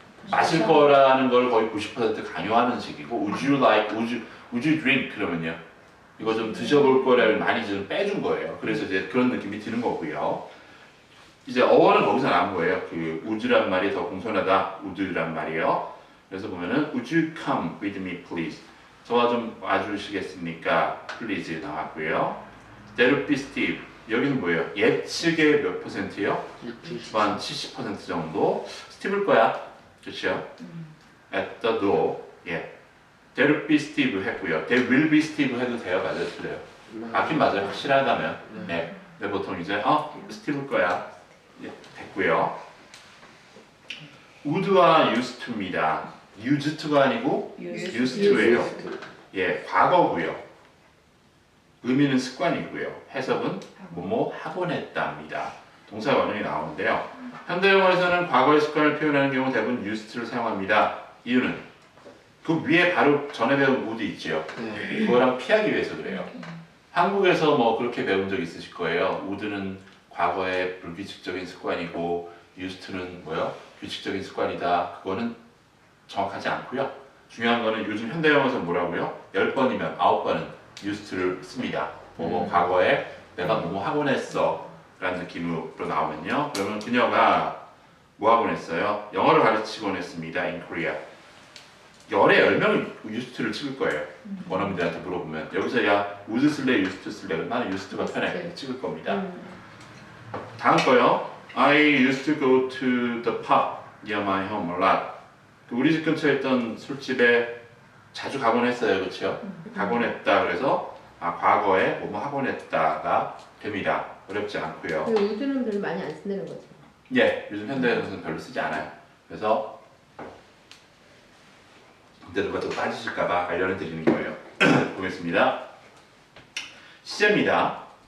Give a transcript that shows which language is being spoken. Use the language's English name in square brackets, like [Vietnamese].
[Korean] 마실 거라는 걸 거의 90% 강요하는 식이고 [English] would you like, would you drink? [Korean] 그러면요. 이거 좀 드셔볼 거라고 많이 좀 빼준 거예요. 그래서 이제 그런 느낌이 드는 거고요. 이제 어원은 거기서 나온 거예요. 그 would란 말이 더 공손하다. would란 말이에요. 그래서 보면은 [English] would you come with me please? [Korean] 저와 좀 와주시겠습니까? please 나왔고요. [English] That'll be Steve. [Korean] 여기는 뭐예요? 예측의 몇 %예요? 한 70% 정도. 스티브일 거야. 그렇죠? [English] At the door. [Korean] 예. [English] That'll be Steve [Korean] 했고요. [English] That will be Steve [Korean] 해도 돼요? 맞아요? 틀려요? 맞긴 맞아요. 확실하다면. 네. 근데 보통 이제 스티브일 거야. 예. 됐고요. would와 used to입니다. used to가 아니고 used to예요. 예, 과거고요. 의미는 습관이고요. 해석은 뭐뭐 하곤 했다입니다. 동사 원형이 나오는데요. 현대 영어에서는 과거의 습관을 표현하는 경우 대부분 used를 사용합니다. 이유는 그 위에 바로 전에 배운 would 있지요. 그거랑 피하기 위해서 그래요. 한국에서 뭐 그렇게 배운 적 있으실 거예요. would는 과거의 불규칙적인 습관이고 used는 뭐요? 규칙적인 습관이다. 그거는 정확하지 않고요. 중요한 거는 요즘 현대 영어에서 뭐라고요? 10번이면 9번은 used를 씁니다. 뭐 과거에 내가 뭐뭐 하곤 했어 라는 느낌으로 나오면요. 그러면 그녀가 뭐 하곤 했어요? 영어를 가르치곤 했습니다. [English] in Korea. [Korean] 열에 10명이 used를 찍을 거예요. 원어민들한테 물어보면 여기서 야 would 쓸래? used 쓸래? 나는 used가 편해. 찍을 겁니다. 다음 거요. [English] I used to go to the pub near my home a lot. [Korean] 우리 집 근처에 있던 술집에 자주 가곤 했어요. 그렇죠? 가곤 했다. 그래서 과거에 뭐뭐 하곤 했다가 됩니다. 어렵지 않고요. 우드는 별로 많이 안 쓴다는 거죠. 예, 요즘 현대에서는 별로 쓰지 않아요. 그래서 근데 누가 또 빠지실까봐 알려를 드리는 거예요. 보겠습니다. 시제입니다.